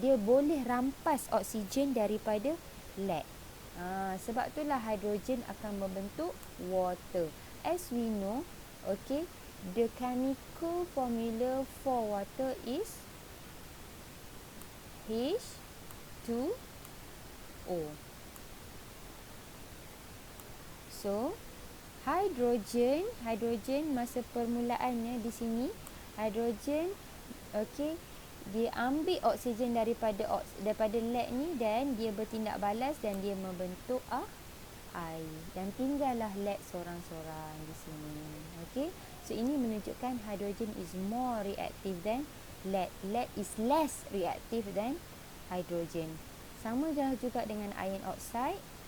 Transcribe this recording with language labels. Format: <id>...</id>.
<ms>Dia boleh rampas oksigen daripada lead. Sebab itulah hydrogen akan membentuk water.</ms> <en>As we know, okay, the chemical formula for water is H2O.</en> <ms>So hydrogen masa permulaannya di sini, hydrogen, okay, dia ambil oksigen daripada lead ni dan dia bertindak balas dan dia membentuk air, dan tinggallah lead sorang-sorang di sini.</ms> <en>Okay, so</en> <ms>ini menunjukkan</ms> <en>hydrogen is more reactive than lead. Lead is less reactive than hydrogen.</en> <ms>Sama juga dengan iron oxide.</ms>